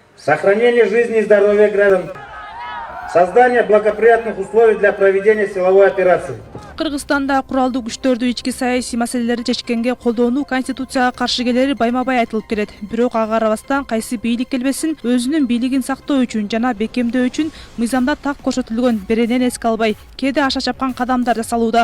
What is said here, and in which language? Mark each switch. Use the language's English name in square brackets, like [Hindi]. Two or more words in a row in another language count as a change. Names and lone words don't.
[Russian] сохранение жизни и здоровья граждан, создание благоприятных условий для проведения силовой операции. [Kyrgyz] Кыргызстанда куралдуу күчтөрдү ички саясий маселелерди чечкенге колдонуу конституцияга каршы келери байма-бай айтылып келет. Бирок ага карабастан кайсы бийлик келбесин өзүнүн бийлигин сактоо үчүн жана бекемдөө үчүн мыйзамда так көрсөтүлгөн беренени эске албай, кээде аша чапкан кадамдар жасалууда.